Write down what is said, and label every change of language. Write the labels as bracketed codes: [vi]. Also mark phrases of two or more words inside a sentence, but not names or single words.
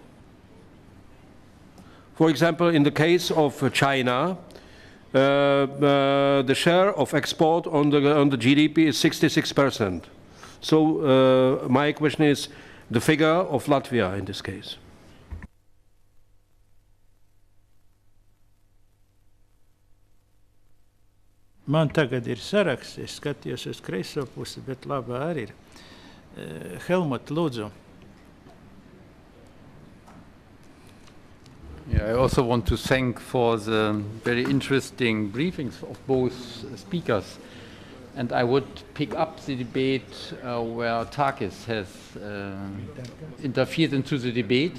[en] For example, in the case of China, the share of export on the GDP is 66%. So my question is the figure of Latvia in this case. [lv] Man tagad ir saraksts, es skatījos uz kreiso pusi, bet labā arī ir. Helmut, lūdzu. [en] Yeah, I also want to thank for the very interesting briefings of both speakers. And I would pick up the debate where Takis has interfered into the debate.